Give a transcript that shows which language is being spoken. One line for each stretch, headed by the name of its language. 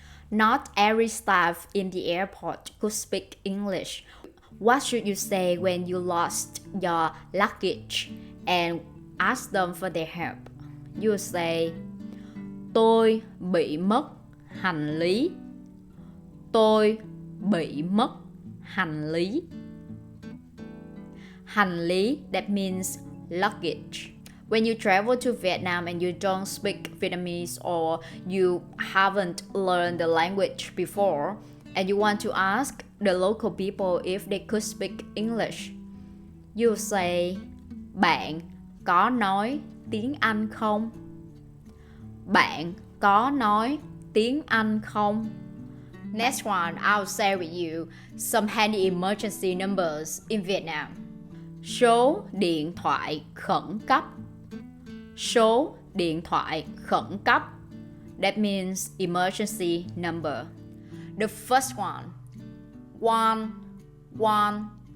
English: Not every staff in the airport could speak English. What should you say when you lost your luggage and ask them for their help? You say,
Vietnamese: tôi bị mất hành lý. Tôi bị mất hành lý.
English: Hành lý, that means luggage. When you travel to Vietnam and you don't speak Vietnamese or you haven't learned the language before and you want to ask the local people if they could speak English, you say,
Vietnamese: bạn có nói tiếng Anh không?
English: Bạn có nói tiếng Anh không? Next one, I'll share with you some handy emergency numbers in Vietnam. Số điện thoại khẩn cấp. Số điện thoại khẩn cấp. That means emergency number. The first one, 113.